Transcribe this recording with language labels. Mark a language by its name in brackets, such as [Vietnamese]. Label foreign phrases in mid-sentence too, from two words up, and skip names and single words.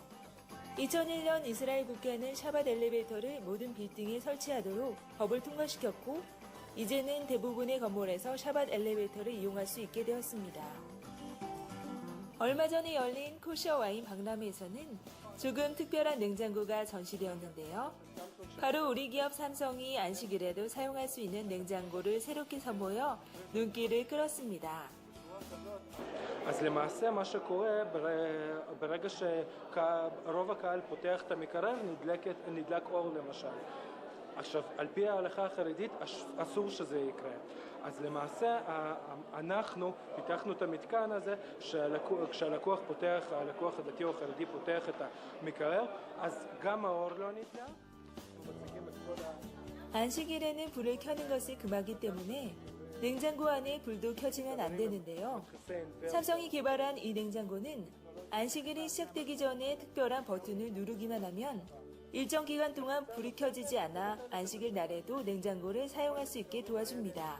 [Korean] 2001년 이스라엘 국회는 샤밧 엘리베이터를 모든 빌딩에 설치하도록 법을 통과시켰고 이제는 대부분의 건물에서 샤밧 엘리베이터를 이용할 수 있게 되었습니다. 얼마 전에 열린 코셔 와인 박람회에서는 조금 특별한 냉장고가 전시되었는데요. 바로 우리 기업 삼성이 안식일에도 사용할 수 있는 냉장고를 새롭게 선보여 눈길을 끌었습니다. [Hebrew] אז למעשה מה שקורה ברגע שרוב הקהל פותח את המקרר נדלק אור למשל. עכשיו, על פי ההלכה החרדית אסור שזה יקרה. אז למעשה אנחנו פיתחנו את המתקן הזה כשהלקוח הדתי או החרדי פותח את המקרר, אז גם האור לא נדלק. [Korean] 안식일에는 불을 켜는 것이 금하기 때문에 냉장고 안에 불도 켜지면 안 되는데요. 삼성이 개발한 이 냉장고는 안식일이 시작되기 전에 특별한 버튼을 누르기만 하면 일정 기간 동안 불이 켜지지 않아 안식일 날에도 냉장고를 사용할 수 있게 도와줍니다.